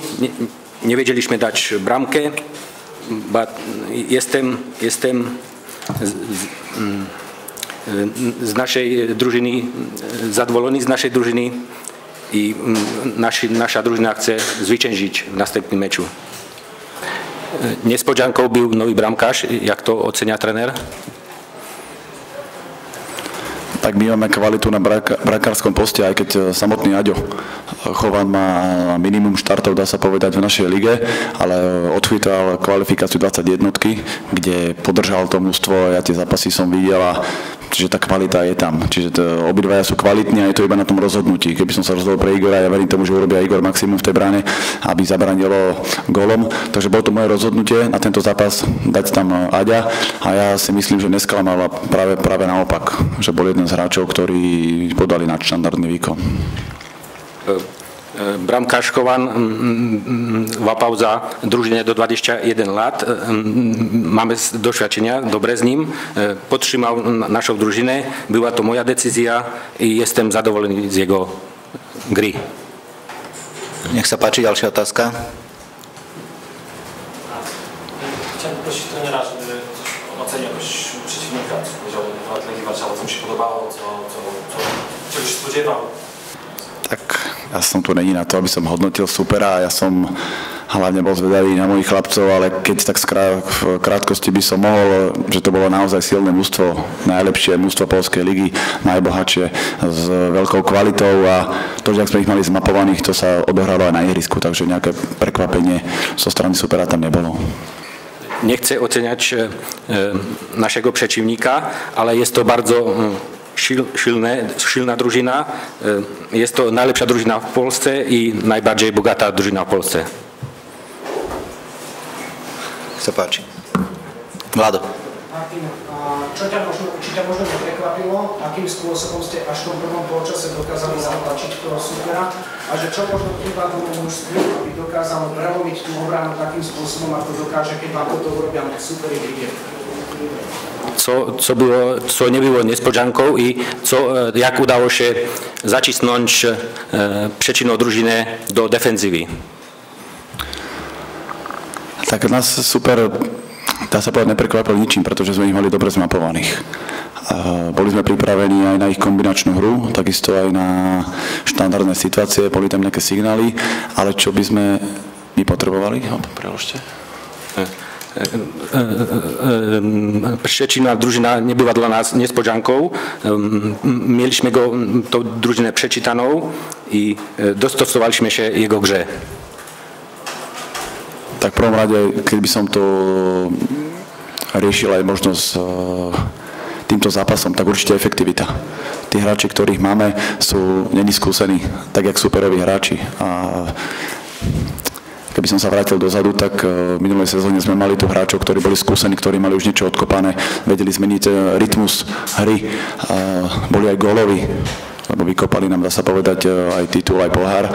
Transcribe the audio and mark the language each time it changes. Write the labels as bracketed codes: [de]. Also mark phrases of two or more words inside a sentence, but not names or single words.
[pl] Nie wiedzieliśmy dać bramkę. Jestem z naszej drużyny zadowolony, z naszej drużyny i nasza drużyna chce zwyciężyć w następnym meczu. Niespodzianką był nowy bramkarz. Jak to ocenia trener? [sk] Tak my máme kvalitu na brankárskom poste, aj keď samotný Aďo Chovan má minimum štartov, dá sa povedať, v našej lige, ale odchytal kvalifikáciu 21, kde podržal to mužstvo, ja tie zápasy som videl a čiže tá kvalita je tam. Čiže obidvaja sú kvalitní a je to iba na tom rozhodnutí. Keby som sa rozhodol pre Igora, ja verím tomu, že urobia Igor maximum v tej bráne, aby zabranilo gólom. Takže bolo to moje rozhodnutie na tento zápas dať tam Aďa a ja si myslím, že nesklamal práve naopak, že bol jeden z hráčov, ktorí podali nadštandardný výkon. [pl] Bramkarz Chovan łapał za drużynę do 21 lat. Mamy doświadczenia dobre z nim. Podtrzymał naszą drużynę. Była to moja decyzja i jestem zadowolony z jego gry. [sk] Nech sa páči, ďalšia otázka. [pl] Chciałem prosić trenera, żeby ocenił jakoś przeciwnika, co powiedział na Legii Warszawa, co mu się podobało, czego się spodziewał. [sk] Tak, ja som tu není na to, aby som hodnotil supera, ja som hlavne bol zvedavý na mojich chlapcov, ale keď tak v krátkosti by som mohol, že to bolo naozaj silné mužstvo, najlepšie mužstvo Poľskej ligy, najbohatšie, s veľkou kvalitou a to, že ak sme ich mali zmapovaných, to sa odohralo aj na ihrisku, takže nejaké prekvapenie zo strany supera tam nebolo. [pl] Nie chcę oceniać naszego przeciwnika, ale jest to bardzo silna drużyna. Jest to najlepsza drużyna w Polsce i najbardziej bogata drużyna w Polsce. [sk] Sa páči. Vlado. Martin, čo ťa možno neprekvapilo, akým spôsobom ste až v tom prvom polčase dokázali zatlačiť toho supera a že čo možno chýba tomu mužstvu, aby dokázalo prelomiť tú obranu takým spôsobom, ako dokáže, keď vám toto urobia superi v lige? [pl] Co nie było niespodzianką i jak udało się zacisnąć przeciwną drużynę do defensywy. [sk] Tak nás super, dá sa povedať, neprekvapili ničím, pretože sme ich mali dobre zmapovaných. Boli sme pripravení aj na ich kombinačnú hru, takisto aj na štandardné situácie, boli tam nejaké signály, ale čo by sme my potrebovali? Preložte. [pl] Przecina drużyna nie była dla nas niespodzianką. Mieliśmy go, tą drużynę przeczytaną i dostosowaliśmy się jego grze. [sk] Tak v prvom rade, keď by som to riešil aj možno s týmto zápasom, tak určite efektivita. Tí hráči, ktorých máme, sú nediskúsení, tak jak superoví hráči. A keby som sa vrátil dozadu, tak v minulej sezóne sme mali tu hráčov, ktorí boli skúsení, ktorí mali už niečo odkopané, vedeli zmeniť rytmus hry, boli aj góloví, lebo vykopali nám, dá sa povedať, aj titul, aj pohár.